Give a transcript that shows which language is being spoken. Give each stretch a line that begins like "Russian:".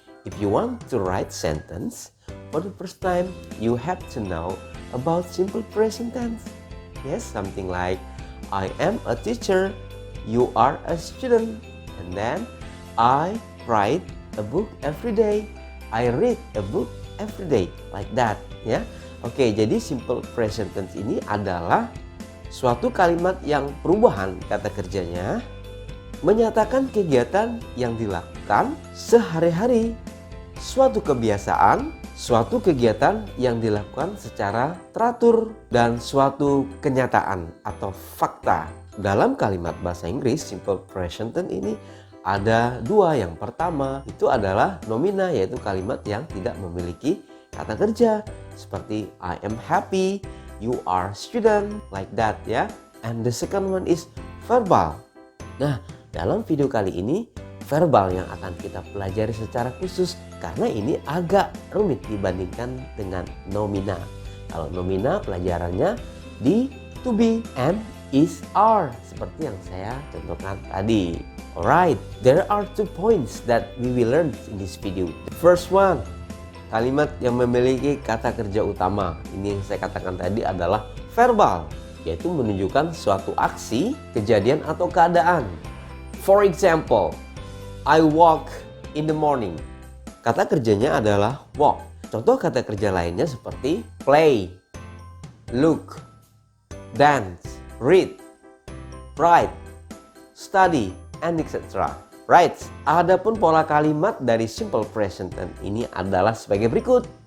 English: If you want to write sentence for the first time, you have to know about simple present tense. Yes, something like I am a teacher, you are a student, and then I write a book every day. I read a book every day, like that, ya.
Indonesian: Oke, jadi simple present tense ini adalah suatu kalimat yang perubahan kata kerjanya menyatakan kegiatan yang dilakukan sehari-hari, suatu kebiasaan, suatu kegiatan yang dilakukan secara teratur, dan suatu kenyataan atau fakta. Dalam kalimat bahasa Inggris, simple present tense ini ada dua. Yang pertama itu adalah nomina, yaitu kalimat yang tidak memiliki kata kerja seperti
English: I am happy, you are student, like that,
Indonesian: ya.
English: And the second one is verbal.
Indonesian: Nah, dalam video kali ini verbal yang akan kita pelajari secara khusus karena ini agak rumit dibandingkan dengan nomina. Kalau nomina pelajarannya di to be and is, are, seperti yang saya contohkan tadi.
English: Alright, there are 2 points that we will learn in this video. The first one,
Indonesian: kalimat yang memiliki kata kerja utama. Ini yang saya katakan tadi adalah verbal, yaitu menunjukkan suatu aksi, kejadian, atau keadaan.
English: For example, I walk in the morning.
Indonesian: Kata kerjanya adalah walk. Contoh kata kerja lainnya seperti
English: play, look, dance, read, write, study, and etc. Right.
Indonesian: Adapun pola kalimat dari simple present tense ini adalah sebagai berikut.